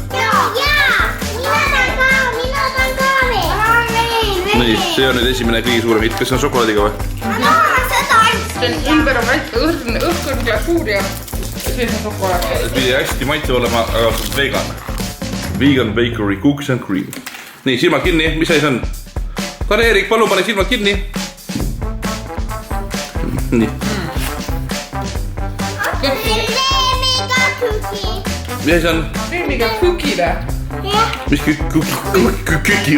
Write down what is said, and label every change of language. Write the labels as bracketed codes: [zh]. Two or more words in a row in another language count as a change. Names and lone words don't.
[et] Jaa. Mina tahan ka veel. Ma tahan veel. Nii, see on nüüd esimene kõige suurem hitt. Kas see on šokolaadiga või? Ma tahan seda See on ümber on väike õhkõrn glasuur ja sees on šokolaad. See pidi hästi maitsev olema, aga see on vegan. [en] Vegan bakery cookies and cream. [et] Nii, silmad kinni. Mis asi see on? Karl-Erik, palun pane silmad kinni. Nii. Kreemiga küki. Mis asi see on? Kreemiga küki või? Jah. Mis küki või?